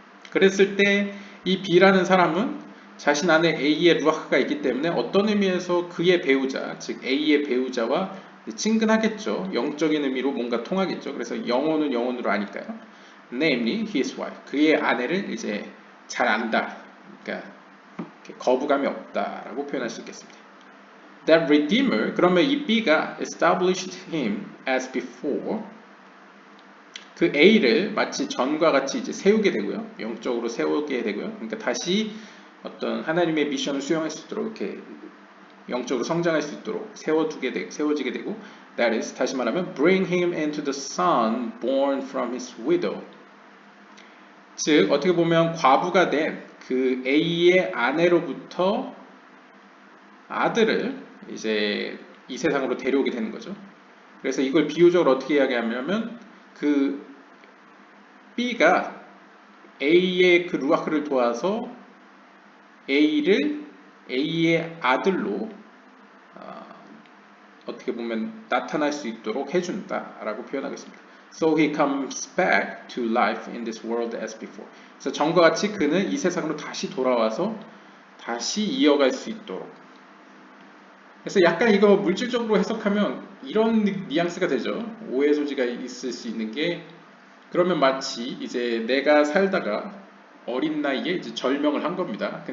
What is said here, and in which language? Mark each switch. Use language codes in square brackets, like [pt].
[ko] 그랬을 때 이 B라는 사람은 자신 안에 A의 루아흐가 있기 때문에 어떤 의미에서 그의 배우자, 즉 A의 배우자와 친근하겠죠. 영적인 의미로 뭔가 통하겠죠. 그래서 영혼은 영혼으로 아니까요. [en] Namely, his wife. [ko] 그의 아내를 이제 잘 안다. 그러니까 거부감이 없다라고 표현할 수 있겠습니다. [en] That Redeemer, [ko] 그러면 이 B가 [en] established him as before. [ko] 그 A를 마치 전과 같이 이제 세우게 되고요. 영적으로 세우게 되고요. 그러니까 다시 어떤 하나님의 미션을 수행할 수 있도록 이렇게 영적으로 성장할 수 있도록 세워지게 되고, [en] that is, [ko] 다시 말하면 [en] bring him into the son born from his widow. [ko] 즉 어떻게 보면 과부가 된 그 A의 아내로부터 아들을 이제 이 세상으로 데려오게 되는 거죠. 그래서 이걸 비유적으로 어떻게 이야기하냐면 그 B가 A의 그 루아크를 도와서 A의 아들로 어떻게 보면 나타날 수 있도록 해준다라고 표현하겠습니다. [en] So he comes back to life in this world as before. [ko] 그래서 전과 같이 그는 이 세상으로 다시 돌아와서 다시 이어갈 수 있도록. 그래서 약간 이거 물질적으로 해석하면 이런 뉘앙스가 되죠. 오해 소지가 있을 수 있는 게, 그러면 마치 이제 내가 살다가 어린 나이에 이제 절명을 한 겁니다.